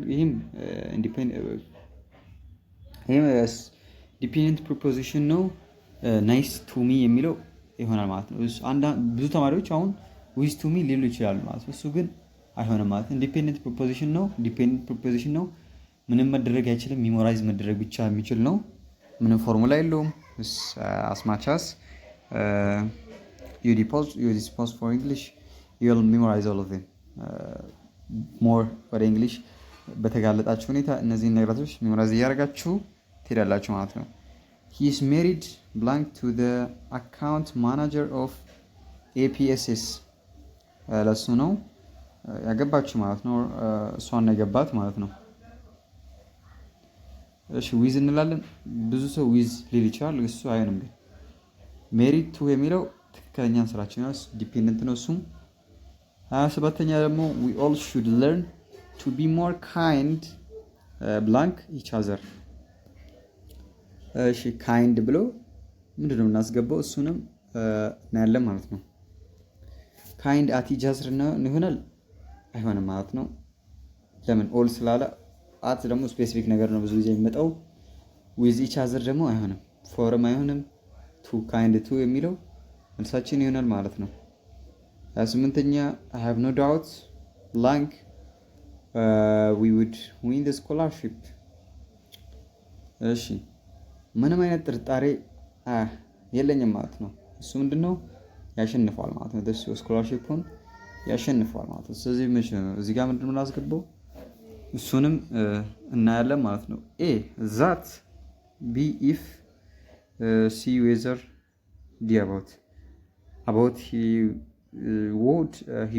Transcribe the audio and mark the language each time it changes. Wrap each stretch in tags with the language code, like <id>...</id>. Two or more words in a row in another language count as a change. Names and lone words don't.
<am>ይሄም</am> <en>dependent preposition</en> <am>ነው።</am> <en>nice to me</en> <am>የሚለው ይሆናል ማለት ነው። ብዙ ተማሪዎች አሁን</am> <en>with to me</en> <am>ሊሉ ይችላሉ ማለት ነው። እሱ ግን አይሆንም ማለት ነው።</am> <en>dependent preposition</en> <am>ነው።</am> <en>dependent preposition</en> <am>ነው። ምንም መደረግ አይችልም። ሚሞራይዝ መደረግ ብቻ የሚችል ነው። ምንም ፎርሙላ የለውም።</am> <en>as much as you dispose for English you'll memorize all of them.</en> <am>more ወደ እንግሊሽ በተጋለጣችሁ ሁኔታ እነዚህን ነገራቶች ሜሞራይዝ እያደረጋችሁ ትሄዳላችሁ ማለት ነው።</am> <en>he is married blank to the account manager of APSS።</en> <am>ለሱ ነው ያገባችሁ ማለት ነው። እሷን ነው ያገባት ማለት ነው። እሺ ዊዝ እንላለን። ብዙ ሰው ዊዝ ሊል ይችላል። እሱ አይሆንም። ግን</am> <en>married to</en> <am>የሚለው ትክክለኛ ስራችን ነው። ዲፔንደንት ነው እሱም። 27ኛ ደግሞ</am> <en>we all should learn to be more kind blank each other።</en> <am>እሺ ካይንድ ብሎ ምንድነው እናስገባው? እሱንም እናያለን ማለት ነው።</am> <en>kind at each other</en> <am>ይሆናል አይሆንም ማለት ነው። ለምን? ኦል ስላለ አት ደግሞ ስፔሲፊክ ነገር ነው ብዙ ጊዜ የሚመጣው።</am> <en>with each other</en> <am>ደግሞ አይሆንም። ፎርም አይሆንም።</am> <en>to kind to</en> <am>የሚለው መልሳችን ይሆናል ማለት ነው። 28ኛ</am> <en>I have no doubt blank we would win the scholarship።</en> <am>እሺ ምንም አይነት ጥርጣሬ የለኝም ማለት ነው። እሱ ምንድነው? ያሸንፈዋል ማለት ነው። ደስ ስኮላርሺፑን ያሸንፈዋል ማለት ነው። ስለዚህ እዚህ ጋር ምንድነው የምናስገባው? እሱንም እናያለን ማለት ነው።</am> <en>A that B if C whether D about he</en>